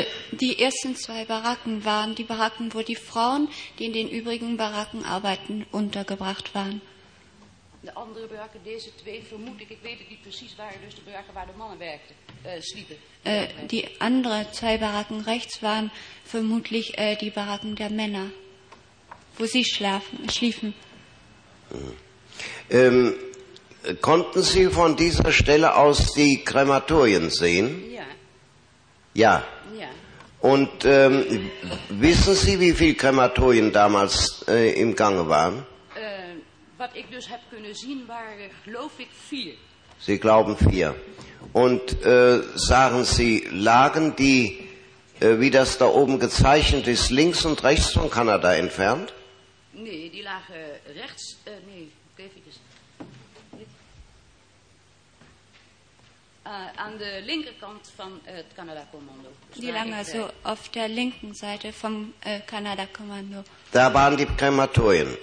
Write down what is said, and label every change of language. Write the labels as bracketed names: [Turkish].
[German] Die ersten zwei Baracken waren die Baracken, wo die Frauen, die in den übrigen Baracken arbeiten, untergebracht waren. [Dutch] De andere barakken, deze twee, vermoed ik, ik weet het niet precies, waren dus de barakken waar de mannen werkten, sliepen. [German] Die andere zwei Baracken rechts waren vermutlich die Baracken der Männer, wo sie schliefen. Konnten Sie von dieser Stelle aus die Krematorien sehen? Ja. Ja. Ja. Und wissen Sie, wie viele Krematorien damals im Gange waren? Was ich dus habe können sehen, waren, glaube ich, vier. Sie glauben vier. Und sagen Sie, lagen die, wie das da oben gezeichnet ist, links und rechts von Kanada entfernt? [Dutch] Nee, die lagen rechts. Nee, even. Aan de linkerkant van het Canada-commando. [German] Die lagen also auf der linken Seite vom Canada-commando. Da waren die Krematorien.